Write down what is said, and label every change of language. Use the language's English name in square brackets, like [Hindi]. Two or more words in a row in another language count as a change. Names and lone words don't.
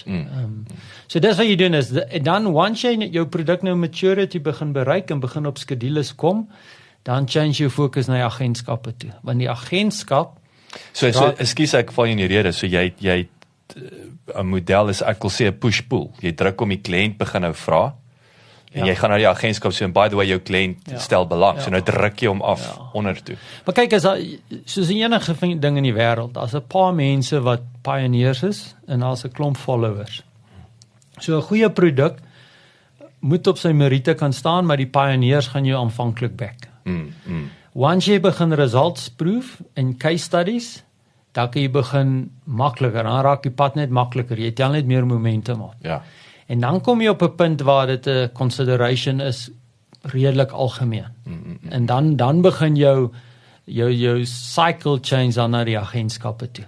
[Afrikaans] So dis wat jy doen is, dan once jy jou produk nou maturity begin bereik en begin op skedules kom, dan change jou fokus na die agentskappe toe. Want die agentskap So ekskuus ek val in die rede, so jy 'n model is, ek wil sê 'n push-pull. Jy druk om die kliënt begin nou vra, en jy gaan na die agentskap sê, [English] and by the way, [Afrikaans] jou kliënt stel belang, so nou druk jy hom af onder toe. Maar kyk, soos enige ding in die wêreld, as 'n paar mense wat pioneers is, en as 'n klomp followers. So 'n goeie produk moet op sy meriete kan staan, maar die pioneers gaan jou aanvanklik back. Once jy begin results proef en [English] case studies, [Afrikaans] dan kan jy begin makliker, dan raak die pad net makliker, jy tel net meer momentum op. Ja. En dan kom jy op 'n punt waar dit 'n consideration is redelik algemeen. En dan begin jou [English] cycle change [Afrikaans] dan na die agentskappe toe.